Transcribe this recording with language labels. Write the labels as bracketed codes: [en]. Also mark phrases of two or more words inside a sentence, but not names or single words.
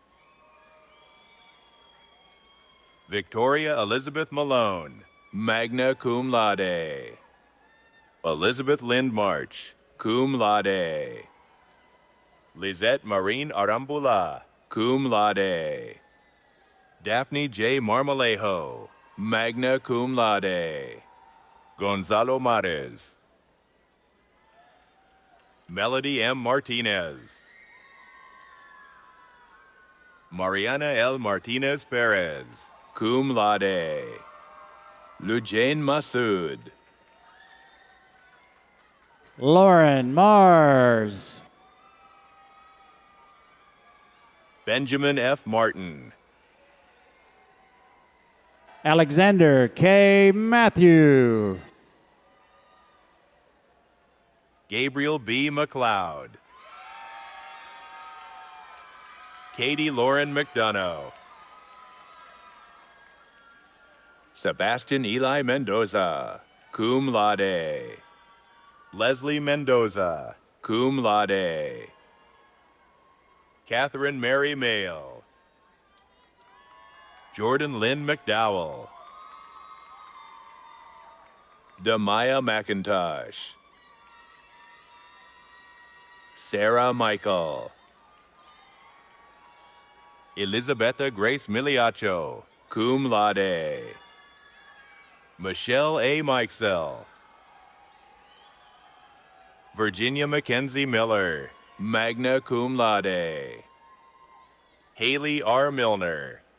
[en] Victoria Elizabeth Malone, [la] magna cum laude. [en] Elizabeth Lind March, [la] cum laude. [en] Lizette Marine Arambula, [la] cum laude. [en] Daphne J. Marmolejo, [la] magna cum laude. [en] Gonzalo Mares. Melody M. Martinez. Mariana L. Martinez Perez, [la] cum laude. [en] Lujain Masood. Lauren Mars. Benjamin F. Martin. Alexander K. Matthew. Gabriel B. McLeod. Katie Lauren McDonough. Sebastian Eli Mendoza, [la] cum laude. [en] Leslie Mendoza, [la] cum laude. [en] Catherine Mary Mail. Jordan Lynn McDowell. Damaya McIntosh. Sarah Michael. Elizabetha Grace Miliacho, [la] cum laude. [en] Michelle A. Mikesell. Virginia Mackenzie Miller, [la] magna cum laude. [en] Haley R. Milner.